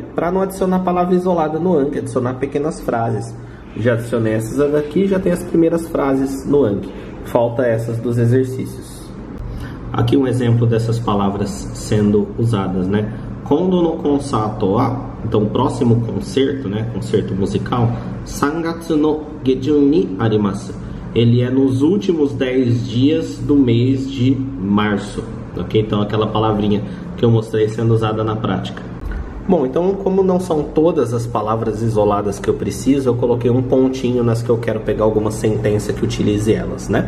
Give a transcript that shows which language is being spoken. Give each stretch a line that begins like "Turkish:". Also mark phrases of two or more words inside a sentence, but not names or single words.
Portuguese: Para não adicionar palavra isolada no Anki, adicionar pequenas frases. Já adicionei essas daqui, já tem as primeiras frases no Anki. Falta essas dos exercícios. Aqui um exemplo dessas palavras sendo usadas, né?
Japanese: 今度のコンサートは,
Portuguese: então próximo concerto, né? Concerto musical.
Japanese: 三月の下旬にあります.
Portuguese: Ele é nos últimos 10 dias do mês de março, ok? Então aquela palavrinha que eu mostrei sendo usada na prática. Bom, então como não são todas as palavras isoladas que eu preciso, eu coloquei um pontinho nas que eu quero pegar alguma sentença que utilize elas, né?